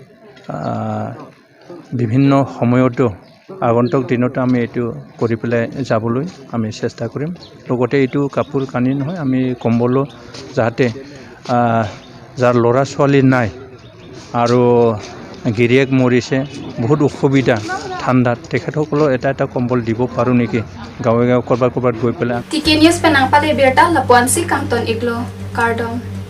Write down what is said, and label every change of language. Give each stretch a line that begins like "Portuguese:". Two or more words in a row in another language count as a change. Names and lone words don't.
Assamese: বিভিন্ন সময়তো আগন্তুক দিনত আমি এইটো কৰি পেলাই যাবলৈ আমি চেষ্টা কৰিম লগতে এইটো কাপোৰ কানি নহয় আমি কম্বলো যাতে যাৰ ল'ৰা ছোৱালী নাই আৰু গিৰিয়েক মৰিছে বহুত অসুবিধা ঠাণ্ডাত তেখেতসকলৰ এটা কম্বল দিব পাৰোঁ নেকি গাঁৱে গাঁৱে ক'ৰবাত গৈ পেলাই
Karbi: TK News penang pale berta lapuan si Kamton Iglo Kardom